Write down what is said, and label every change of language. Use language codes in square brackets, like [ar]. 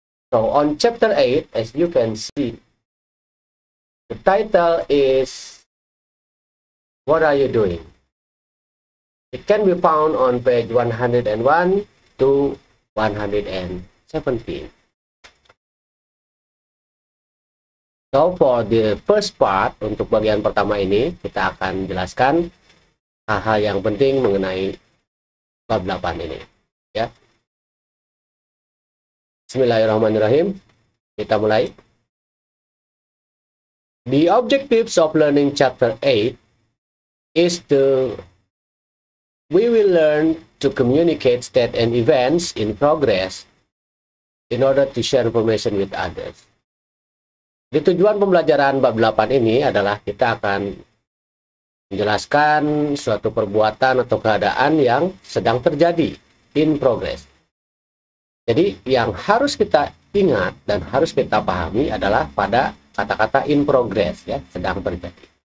[en] So, on chapter 8, as you can see, the title is What Are You Doing? It can be found on page 101 to 117. So, for the first part, [id] untuk bagian pertama ini, kita akan jelaskan hal-hal yang penting mengenai bab 8 ini. Ya. Bismillahirrahmanirrahim. Kita mulai. [en] The objectives of learning chapter 8 is we will learn to communicate state and events in progress in order to share information with others. [id] Di tujuan pembelajaran bab 8 ini adalah kita akan menjelaskan suatu perbuatan atau keadaan yang sedang terjadi, [en] in progress. [id] Jadi yang harus kita ingat dan harus kita pahami adalah pada kata-kata [en] in progress, [id] ya, sedang terjadi.